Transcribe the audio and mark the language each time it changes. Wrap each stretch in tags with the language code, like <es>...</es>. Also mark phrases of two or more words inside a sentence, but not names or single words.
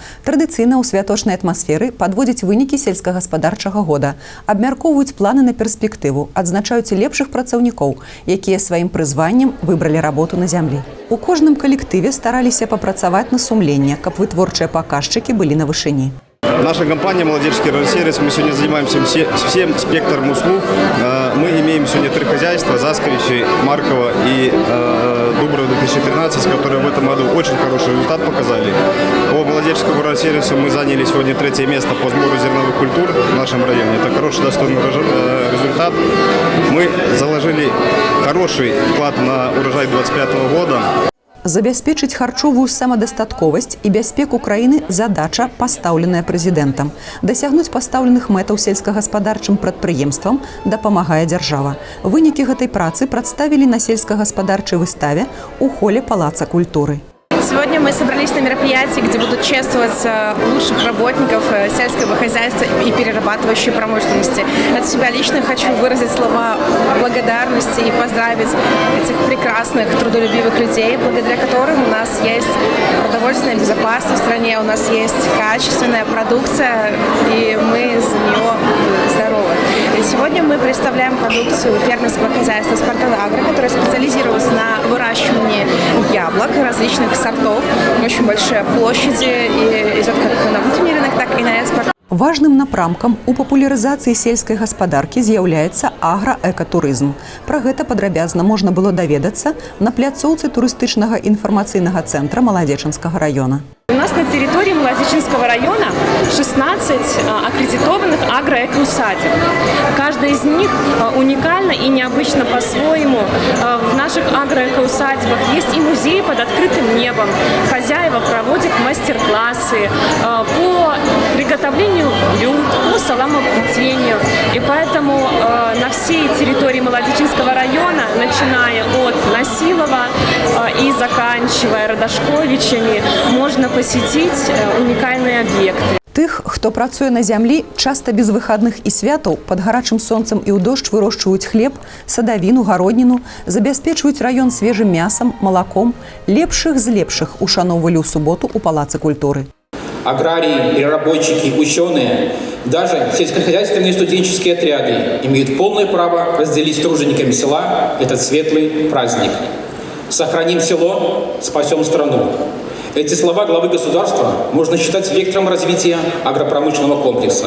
<be>Традыцыйна ў святочнай атмасферы падводзяць вынікі сельскагаспадарчага года, абмяркоўваюць планы на перспектыву, адзначаюць лепшых працаўнікоў, якія сваім прызваннем выбралі работу на зямлі. У кожным калектыве стараліся папрацаваць на сумленне, каб вытворчыя паказчыкі былі на вышыні.</be> <ru>Наша компания «Молодежский сервис», мы сегодня занимаемся всем спектром услуг. Мы имеем сегодня 3 хозяйства: Засковичи, Марково и Дуброво 2013, которые в этом году очень хороший результат показали. По молодежскому сервису мы заняли сегодня 3-е место по сбору зерновых культур в нашем районе. Это хороший, достойный результат. Мы заложили хороший вклад на урожай 2025 года.</ru> <be>Забяспечыць харчовую самадастатковасць і бяспеку краіны задача, пастаўленая прэзідэнтам. Дасягнуць пастаўленых мэтаў сельскагаспадарчым прадпрыемствам дапамагае дзяржава. Вынікі гэтай працы прадставілі на сельскагаспадарчай выставе ў холе Палаца культуры.</be> <ru>Сегодня мы собрались на мероприятии, где будут чествовать лучших работников сельского хозяйства и перерабатывающей промышленности. От себя лично хочу выразить слова благодарности и поздравить этих прекрасных, трудолюбивых людей, благодаря которым у нас есть продовольственная безопасность в стране, у нас есть качественная продукция, и мы за нее здоровы. И сегодня мы представляем продукцию фермерского хозяйства «Спартанагро», которое специализировалось на выращивании яблок различных сортов. Очень большие площади и идет как на внутренний рынок, так и на экспорт.</ru> <be>Важным напрамкам у папулярызацыі сельскай гаспадаркі з'яўляецца аграэкатурызм. Пра гэта падрабязна можна было даведацца на пляцоўцы турыстычнага інфармацыйнага цэнтра Маладзечанскага района.</be> <ru>У нас на территории Молодеченского района 16 аккредитованных агроэкоусадеб. Каждая из них уникальна и необычна по-своему. В наших агроэкоусадьбах есть и музеи под открытым небом. Хозяева проводят мастер-классы по приготовлению блюд, по саламоплетению. И поэтому на всей территории Молодеченского района, начиная от Насилова и заканчивая Радашковичами, можно посетить уникальные объекты.</ru> <be>Тых, хто працуе на зямлі, часта без выхадных і святаў, пад гарачым сонцам і ў дождж вырошчваюць хлеб, садавіну, гародніну, забяспечваюць раён свежым мясам, малаком. Лепшых з лепшых ушаноўвалі ў суботу ў Палацы культуры.</be> <ru>Аграрии, переработчики, ученые, даже сельскохозяйственные студенческие отряды имеют полное право разделить с тружениками села этот светлый праздник. Сохраним село, спасем страну. Эти слова главы государства можно считать вектором развития агропромышленного комплекса.</ru>